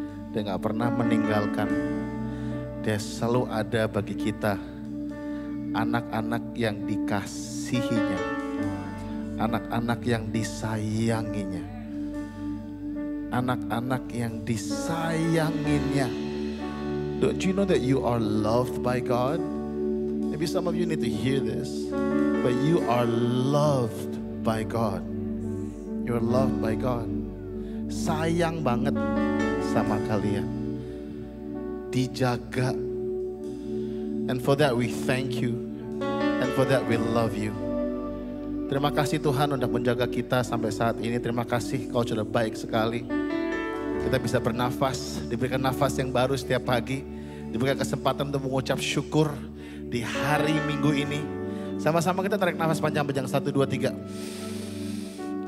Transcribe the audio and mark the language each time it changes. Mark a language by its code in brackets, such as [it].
[id] Dia gak pernah meninggalkan. Dia selalu ada bagi kita. Anak-anak yang dikasihinya. Anak-anak yang disayanginya. Anak-anak yang disayanginya. [en] Don't you know that you are loved by God? Maybe some of you need to hear this. But you are loved by God. You're loved by God. [id] Sayang banget sama kalian. Dijaga. [en] And for that we thank you. And for that we love you. [id] Terima kasih Tuhan untuk menjaga kita sampai saat ini. Terima kasih Kau sudah baik sekali. Kita bisa bernafas, diberikan nafas yang baru setiap pagi. Diberikan kesempatan untuk mengucap syukur di hari Minggu ini. Sama-sama kita tarik nafas panjang-panjang. 1, 2, 3.